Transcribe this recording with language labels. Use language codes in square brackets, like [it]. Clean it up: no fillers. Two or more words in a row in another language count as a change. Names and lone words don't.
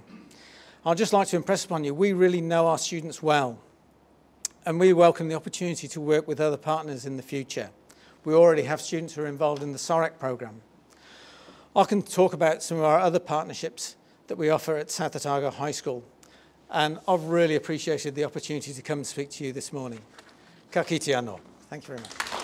[en] I'd just like to impress upon you, we really know our students well, and we welcome the opportunity to work with other partners in the future. We already have students who are involved in the SOHS programme. I can talk about some of our other partnerships that we offer at South Otago High School, and I've really appreciated the opportunity to come and speak to you this morning. [mi] Ka kite anō. [en] Thank you very much.